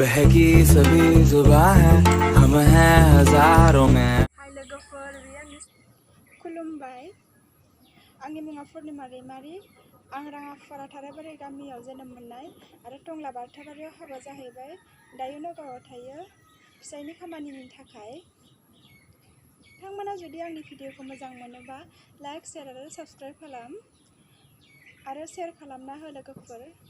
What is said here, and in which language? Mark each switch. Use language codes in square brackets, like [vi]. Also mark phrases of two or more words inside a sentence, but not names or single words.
[hi] की सभी जुबां है हम हैं हजारों में [brx] हाय लोगोफोर खुलुमबाय आंनि मुङा पुर्निमा दैमारि आं राङापारा थाराबारि गामियाव जोनोम मोननाय आरो टंला बारथाबारियाव हाबा जाहैबाय दायो नगावआव थायो फिसायनि खामानिनि थाखाय नोंथांमोना जुदि आंनि भिडिअखौ मोजां मोनोबा [en] like share [brx] आरो साबस्क्राइब खालाम आरो शेयार खालामना हो लोगोफोर